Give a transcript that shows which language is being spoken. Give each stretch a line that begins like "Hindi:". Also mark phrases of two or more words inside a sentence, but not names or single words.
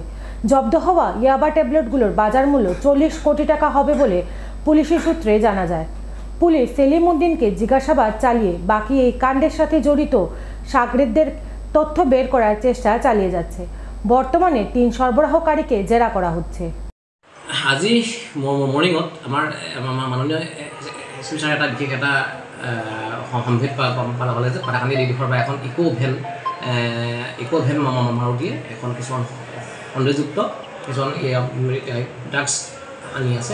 Bangla: জব্দ হওয়া ইয়াবা ট্যাবলেটগুলোর বাজার মূল্য 40 কোটি টাকা হবে বলে পুলিশি সূত্রে জানা যায়। পুলিশ সেলিম উদ্দিনকে জিজ্ঞাসাবাদ চালিয়ে বাকি এই কাণ্ডের সাথে জড়িত সাগরেদদের তথ্য বের করার চেষ্টা চালিয়ে যাচ্ছে। বর্তমানে 3 সরবরাহকারীকে জেরা করা হচ্ছে।
Assamese: আজি মর্নিংত আমাৰ মাননীয় এছ পি ছাৰে এটা বিশেষ এটা সম্ভেদ পালা পালে যে পাথাকান্দি দিশৰ পৰা এখন ইকো ভেন মাৰুতিয়ে এখন কিছুমান সন্দেহযুক্ত কিছুমান ড্ৰাগছ আনি আছে।